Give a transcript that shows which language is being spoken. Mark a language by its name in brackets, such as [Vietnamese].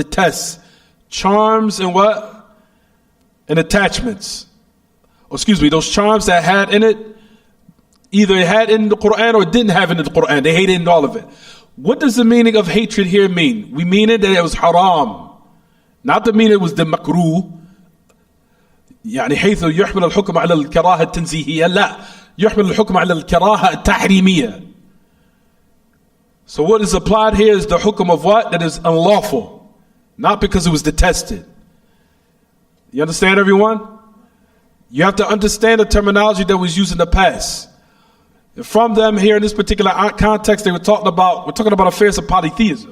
[English] Detest charms and what? And attachments. Or excuse me, those charms that had in it, either it had in the Quran or it didn't have in the Quran. They hated in all of it. What does the meaning of hatred here mean? We mean it that it was haram. Not the meaning it was the makruh. [Arabic] يعني حيث يحمل الحكم على الكراهة التنزيهية لا يحمل الحكم على الكراهة التحريمية. [English] So what is applied here is the hukum of what? That is unlawful. Not because it was detested. You understand, everyone? You have to understand the terminology that was used in the past. And from them here in this particular context, we're talking about affairs of polytheism.